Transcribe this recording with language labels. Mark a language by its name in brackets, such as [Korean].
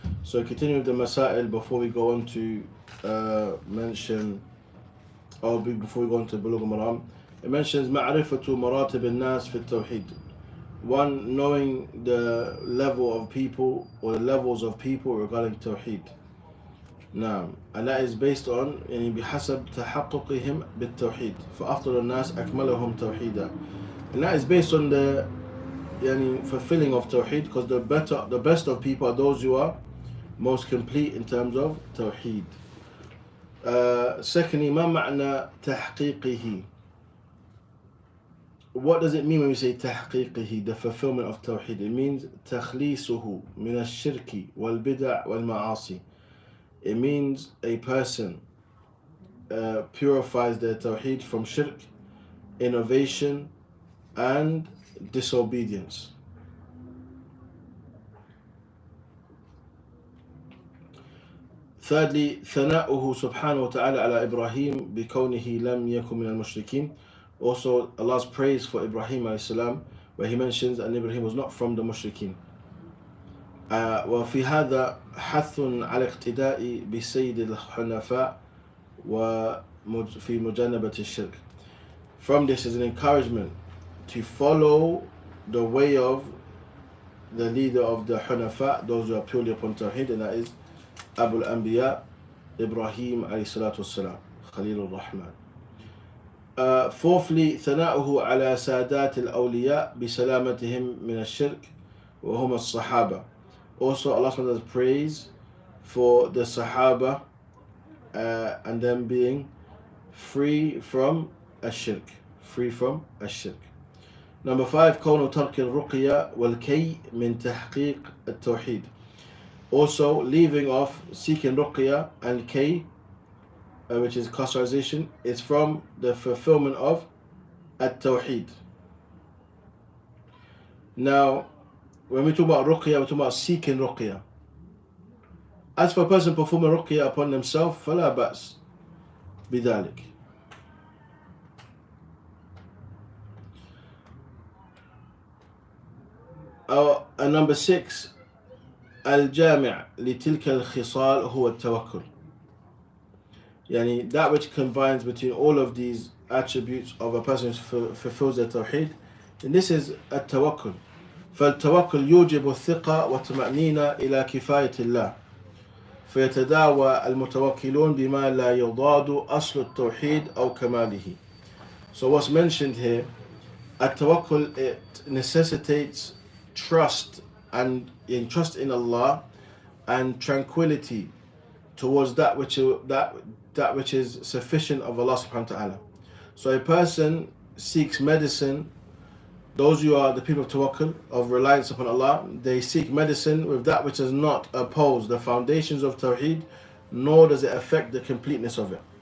[English] So continue with the masa'il before we go on to mention, before we go on to Bulugh al-Maram. It mentions ma'rifatu maratib al-nas fi tawhid. One, knowing the level of people or the levels of people regarding tawhid. [Arabic] نعم. [English] And that is based on [Arabic] يعني بحسب تحققهم بالتوحيد فأفضل الناس أكملهم توحيدا. [English] And that is based on the yani fulfilling of tawheed, because the best of people are those who are most complete in terms of tawheed. Secondly, [Arabic] ما معنى تحقيقه? [English] What does it mean when we say تحقيقه, the fulfillment of tawheed? It means [Arabic] تخليصه من الشرك والبدع والمعاصي. [English] It means a person purifies their tawheed from shirk, innovation, and disobedience. Thirdly, [Arabic] ثناؤه سبحانه وتعالى على إبراهيم بكونه لم يكن من المشركين. [English] Also, Allah's praise for Ibrahim alayhi salam, where He mentions that Ibrahim was not from the mushrikeen. [Arabic] وفي هذا حث على اقتداء بسيد الحنفاء وفي مجانبة الشرك. [English] From this is an encouragement to follow the way of the leader of the Hunafa, those who are purely upon Tawheed, and that is Abu al-Anbiya, Ibrahim alayhi salatu wassalam, Khalil al-Rahman. Fourthly, [Arabic] ثناؤه على سادات الأولياء بسلامتهم من الشرك وهم الصحابة. [English] Also, Allah subhanahu wa ta'ala praise for the Sahaba and them being free from الشرك. Free from الشرك. Number 5, [Arabic] كون ترك الرقية والكي من تحقيق التوحيد. [English] Also, leaving off seeking ruqya and kay, which is cauterization, is from the fulfillment of at-tawheed. Now, when we talk about ruqya, we talk about seeking ruqya. As for a person performing ruqya upon themselves, [Arabic] فلا بأس بذلك. [English] And number 6, [Arabic] الجامع لتلك الخصال هو التوكل. [English] يعني that which combines between all of these attributes of a person who fulfills their tawheed, and this is التوكل. [Arabic] فالتوكل يوجب الثقة والطمأنينة إلى كفاية الله فيتداوى المتوكلون بما لا يضاد أصل التوحيد أو كماله. [English] So what's mentioned here, التوكل, it necessitates trust and in trust in Allah and tranquility towards that which is sufficient of Allah subhanahu wa ta'ala. So a person seeks medicine, those who are the people of tawakkul, of reliance upon Allah, they seek medicine with that which does not oppose the foundations of tawheed, nor does it affect the completeness of it.